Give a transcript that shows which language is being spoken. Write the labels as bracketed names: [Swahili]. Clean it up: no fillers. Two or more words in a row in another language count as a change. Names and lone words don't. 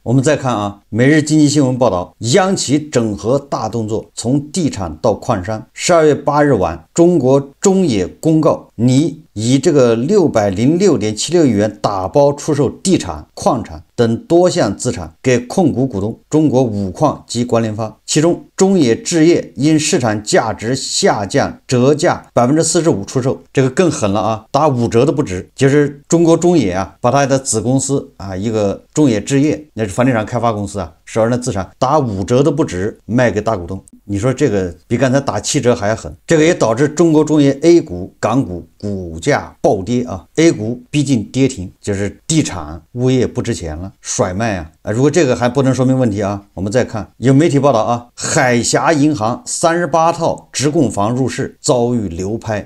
[Chinese] 我們再看每日經濟新聞報道，央企整合大動作，從地產到礦山。12月8日晚，中國中冶公告擬以這個606.76億元打包出售地產、礦產等多項資產給控股股東中國五礦及關聯方，其中中冶置業因市場價值下降折價45%出售，這個更狠了打5折都不止。就是中國中冶把他的子公司一個中冶置業，那是房地產開發公司手上的資產打5折都不止賣給大股東。你說這個比剛才打7折還要狠，這個也導致中國中冶 A 股、港股股價暴跌A 股逼近跌停，就是地產物業不值錢了，甩賣如果這個還不能說明問題我們再看有媒體報道海峽銀行38套職供房入市遭遇流拍。